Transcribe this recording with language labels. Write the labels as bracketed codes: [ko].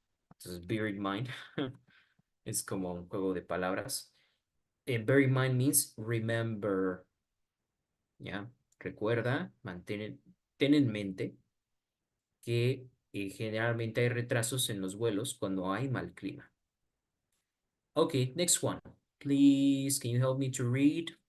[es] Entonces, bear in mind es como un juego de palabras. [en] Bear in mind means remember. [es] ¿Ya? Recuerda, ten en mente que generalmente hay retrasos en los vuelos cuando hay mal clima. [en] Okay, next one. Please, can you help me to read?